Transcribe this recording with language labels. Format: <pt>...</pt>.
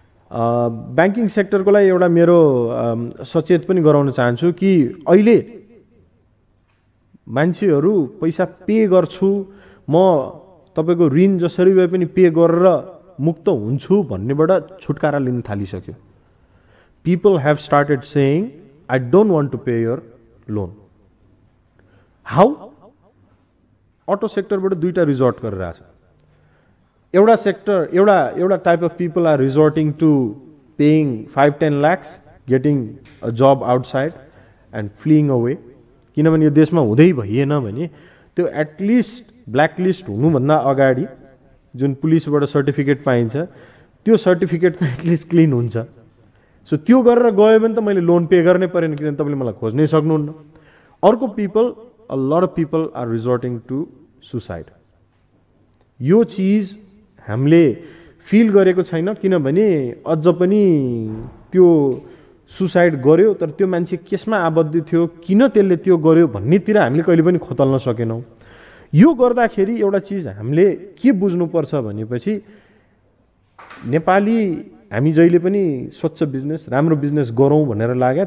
<ne>Banking सेक्टरको लागि एउटा मेरो सचेत पनि गराउन चाहन्छु कि अहिले मान्छेहरू पैसा पे गर्छु, म तपाईँको ऋण जसरी भए पनि पे गरेर मुक्त हुन्छु भन्नेबाट छुटकारा लिन थालिसक्यो।</ne> <en>people have started saying, I don't want to pay your loan. How?</en> <ne>Auto sector बाट दुईटा resort गरिरहेछ. एउटा</ne> <en>sector, एउटा type of people are resorting to paying 5-10 lakhs, getting a job outside and fleeing away.</en> <ne>किनभने यो देशमा हुँदै भइएन भने त्यो एटलिस्ट ब्ल्याकलिस्ट हुनुभन्दा अगाडि जुन पुलिसबाट सर्टिफिकेट पाइन्छ त्यो सर्टिफिकेट एटलिस्ट क्लिन हुन्छ. सो त्यो गरेर गयो भने त मैले लोन पे गर्नै परेन किनभने तपाईँले मलाई खोज्नै सक्नुहुन्न. अर्को</ne> <en>People, a lot of people are resorting to suicide.</en> <ne>यो चीज हामीले फिल गरेको छैन किनभने अझ पनि त्यो सुसाइड गर्यो तर त्यो मान्छे केसमा आबद्ध थियो, किन त्यसले त्यो गर्यो भन्नेतिर हामीले कहिले पनि खोतल्न सकेनौं. यो गर्दाखेरि एउटा चीज हामीले के बुझ्नुपर्छ भनेपछि नेपाली हामी जहिले पनि स्वच्छ बिजनेस, राम्रो बिजनेस गरौँ भनेर लाग्यो.</ne>